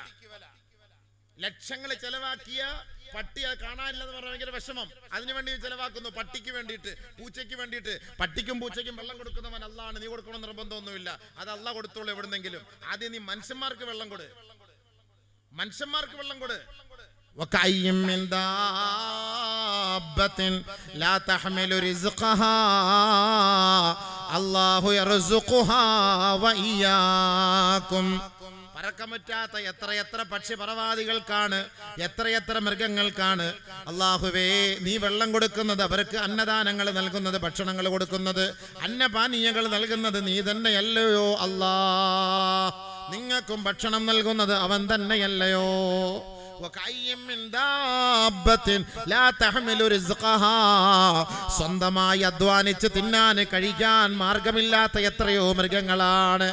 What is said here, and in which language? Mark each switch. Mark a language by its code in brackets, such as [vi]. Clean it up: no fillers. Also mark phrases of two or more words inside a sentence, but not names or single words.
[ml] ലക്ഷങ്ങൾ ചെലവാക്കിയ പട്ടിയെ കാണാനില്ലെന്ന് പറഞ്ഞാൽ ഭയങ്കര വിഷമം. അതിനുവേണ്ടി ചെലവാക്കുന്നു, പട്ടിക്ക് വേണ്ടിയിട്ട്, പൂച്ചയ്ക്ക് വേണ്ടിയിട്ട്. പട്ടിക്കും പൂച്ചയ്ക്കും വെള്ളം കൊടുക്കുന്നവൻ അള്ളാണ്. നീ കൊടുക്കണം നിർബന്ധമൊന്നുമില്ല, അത് അള്ളാഹ് കൊടുത്തോളൂ എവിടുന്നെങ്കിലും. ആദ്യം നീ മനുഷ്യന്മാർക്ക് വെള്ളം കൊട്, മനുഷ്യന്മാർക്ക് വെള്ളം കൊട്. [ar] وكأي من دابة لا تحمل رزقها الله يرزقها وإياكم. [ml] പറക്കാൻ പറ്റാത്ത എത്ര പക്ഷിപറവാദികൾക്കാണ്, എത്ര മൃഗങ്ങൾക്കാണ് അല്ലാഹുവേ നീ വെള്ളം കൊടുക്കുന്നത്, അവർക്ക് അന്നദാനങ്ങൾ നൽകുന്നത്, ഭക്ഷണങ്ങൾ കൊടുക്കുന്നത്, അന്നപാനീയങ്ങൾ നൽകുന്നത് നീ തന്നെയല്ലയോ അല്ലാഹ്. നിങ്ങൾക്കും ഭക്ഷണം നൽകുന്നത് അവൻ തന്നെയല്ലയോ. സ്വന്തമായി അധ്വാനിച്ച് തിന്നാൻ കഴിക്കാൻ മാർഗമില്ലാത്ത എത്രയോ മൃഗങ്ങളാണ്.